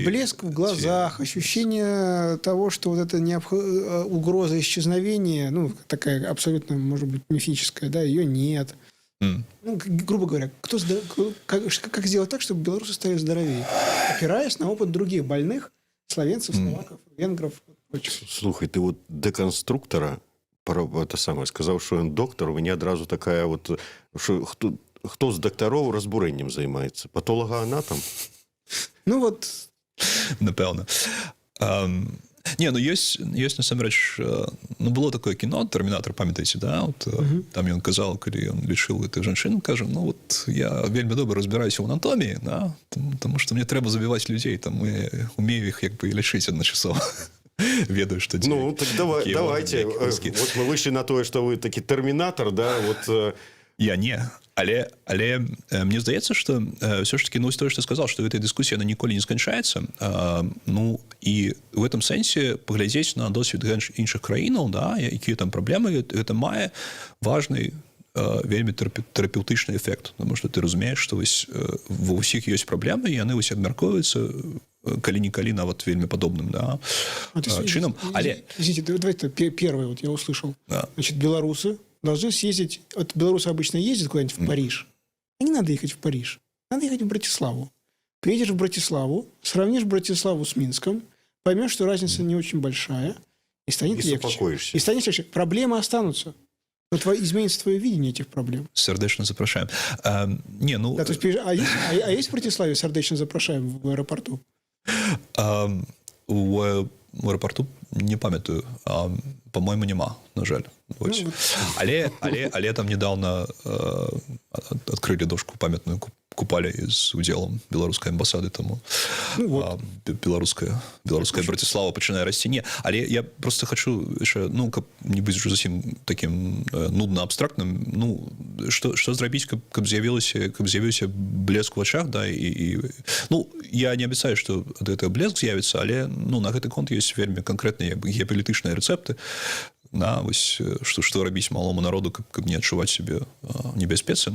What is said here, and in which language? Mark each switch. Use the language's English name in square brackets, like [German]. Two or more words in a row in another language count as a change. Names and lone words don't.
[Russian] Блеск в глазах, ощущение того, что вот эта угроза исчезновения, ну, такая абсолютно, может быть, мифическая, да, ее нет. Ну, грубо говоря, как сделать так, чтобы белорусы стали здоровее? Опираясь на опыт других больных, словенцев, словаков, венгров. Слухай, ты вот деконструктора это самое, [Belarusian] сказаў, што ён доктар, у мяне адразу такая вот, што хто з дактароў разбурэннем займаецца? Патолагаанатам? [Russian] Ну вот... [Belarusian] Напэўна. Не, ну ёсць насамрэч, ну было такое кіно «Тэрмінатар», памятаеце, да? Вот, там ён казаў, калі ён лічыў гэтых жанчын, кажа, ну вот я вельмі добра разбіраюся ў анатоміі, да? Таму што мне трэба забіваць людзей, там я умею іх як бы лячыць адначасова. Ведаю, [Russian] что делать. Ну, так давайте. Вот мы вышли на то, что вы таки терминатор, да? Вот... Я не. [Belarusian] Але мне здаецца, што все ж таки, ну, [Russian] то, что сказал, что эта дискуссия, она [Belarusian] ніколі не сканчаецца. Ну, і в этом сэнсе паглядзець на досвед іншых краінаў, да, якія там праблемы, гэта мае важны вельмі тэрапеўтычны эфект, [Russian] потому что [Belarusian] ты разумееш, што ва ўсіх ёсць праблемы, і яны абмяркоўваюцца калі-нікалі нават вельмі падобным чынам. Але... [Russian] Извините, давайте первое вот я услышал. Да. Значит, белорусы должны съездить... Вот белорусы обычно ездят куда-нибудь в Париж. И не надо ехать в Париж. Надо ехать в Братиславу. Приедешь в Братиславу, сравнишь Братиславу с Минском, поймешь, что разница не очень большая, и станет легче. И станет легче. Проблемы останутся. Но изменится твое видение этих проблем. [Belarusian] Сердечно запрашаем. Не, ну... [Russian] Да, то есть, есть в Братиславе [Belarusian] сердечно запрашаем [Russian] в аэропорту? [Belarusian] У аэропорту не памятаю. [Russian] По-моему, [Belarusian] нема, на жаль. Ось. Ну, Але там [Russian] недавно открыли [Belarusian] дошку памятную купали з удзелам беларускай амбасады, тому беларуская Братислава пачынае расці. Не, але я просто хочу яшчэ, ну, каб не быць уже зусім таким нудна абстрактным, ну, што зрабіць, каб з'явіўся блеск у вачах, да, і ну, я не абяцаю, што ад гэтага блеск з'явіцца, але, ну, на гэты конт ёсць вельмі канкрэтныя геапалітычныя рэцэпты на вось што рабіць малому народу, каб не адчуваць сябе небяспецы.